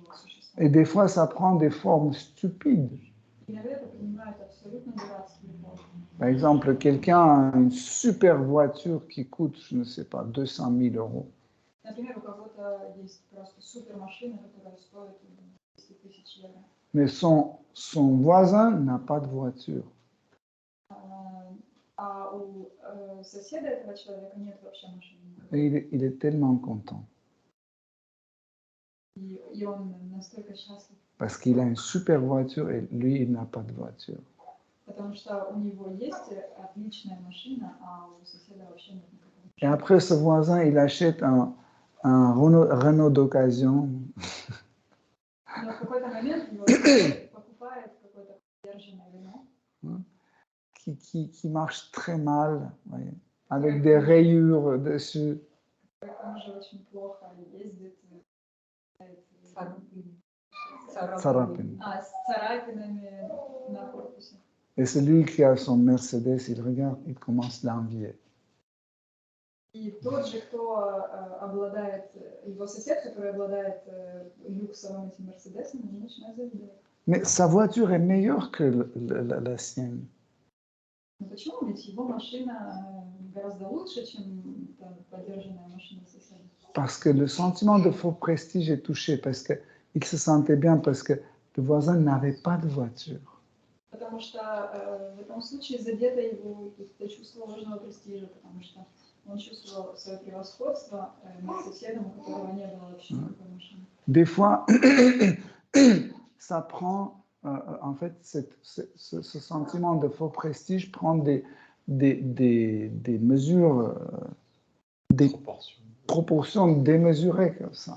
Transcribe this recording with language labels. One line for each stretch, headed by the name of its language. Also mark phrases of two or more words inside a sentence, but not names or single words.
French: Et des fois, ça prend des formes stupides.
Russian: Иногда это принимают абсолютно дурацкие формы.
French: Par exemple, quelqu'un a une super voiture qui coûte, je ne sais pas, 200 000 euros.
Russian: Например, у кого-то есть просто супермашина, которая стоит 200 тысяч евро.
French: Mais son voisin n'a pas de voiture.
Russian: А у соседа этого человека нет вообще машины.
French: Et il est tellement content.
Russian: И он настолько счастлив.
French: Parce qu'il a une super voiture et lui, il n'a pas de voiture.
Russian: Потому что у него есть отличная машина, а у соседа вообще нет никакой машины.
French: Et après, ce voisin, il achète un Renault d'occasion.
Russian: Но в какой-то момент его сосед покупает какой-то подержанный Renault.
French: Qui marche très mal, voyez, avec des rayures dessus.
Russian: Он уже очень плохо ездит. Царапин. С царапинами на корпусе.
French: Et celui qui a son Mercedes, il regarde, il commence à l'envier.
Russian: И тот же, кто обладает, его сосед, который обладает люксовым этим Мерседесом, он начинает завидовать.
French: Mais sa voiture est meilleure que la sienne.
Russian: Но почему? Ведь его машина гораздо лучше, чем подержанная машина соседа.
French: Parce que le sentiment de faux prestige est touché, parce qu'il se sentait bien, parce que le voisin n'avait pas de voiture.
Russian: Потому что в этом случае задето его это чувство ложного престижа, потому что он чувствовал свое превосходство над соседом, у которого не было вообще никакой машины.
French: Des fois, ça prend, en fait, ce sentiment de faux prestige prend des mesures, des proportions démesurées comme ça.